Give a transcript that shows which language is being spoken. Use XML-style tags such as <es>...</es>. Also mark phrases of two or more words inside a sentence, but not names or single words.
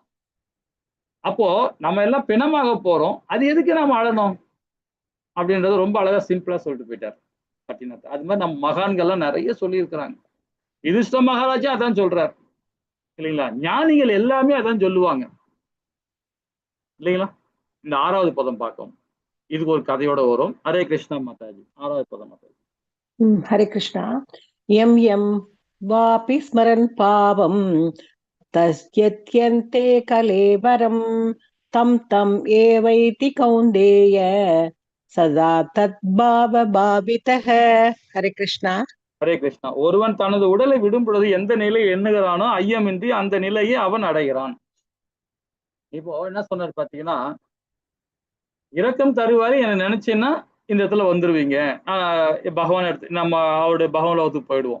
<ta>அப்போ நம்ம எல்லாம் பிணமாக போறோம், அது எதுக்கு நாம அழணும் அப்படின்றது ரொம்ப அழகா சிம்பிளா சொல்லிட்டு போயிட்டார் பட்டினத்தார். அது மாதிரி நம்ம மகான்கள்லாம் நிறைய சொல்லி இருக்கிறாங்க. யுதிஷ்ட மகாராஜா அதான் சொல்றார் இல்லைங்களா, ஞானிகள் எல்லாமே அதான் சொல்லுவாங்க இல்லைங்களா. இந்த 6வது பதம் பார்க்கும், இதுக்கு ஒரு கதையோட வரும். ஹரே கிருஷ்ணா மாதாஜி. 6வது பதம் மாதாஜி.</ta> <sa>हरे कृष्णा। यं यं वापि स्मरन् पावं तस्यत्यन्ते कलेवरं तं तं एवैति कौन्तेय सदा तद्भावभावितः। हरे कृष्णा।</sa> <ta>ஹரே கிருஷ்ணா. ஒருவன் தனது உடலை விடும் பொழுது எந்த நிலை எண்ணுகிறானோ ஐயமின்றி அந்த நிலையை அவன் அடைகிறான். இப்போ என்ன சொன்னார் பாத்தீங்கன்னா, இரக்கம் தருவாரு என்ன நினைச்சேன்னா இந்த இடத்துல வந்துருவீங்க, பகவான் எடுத்து நம்ம அவருடைய பகவான் லோகத்துக்கு போயிடுவோம்.</ta>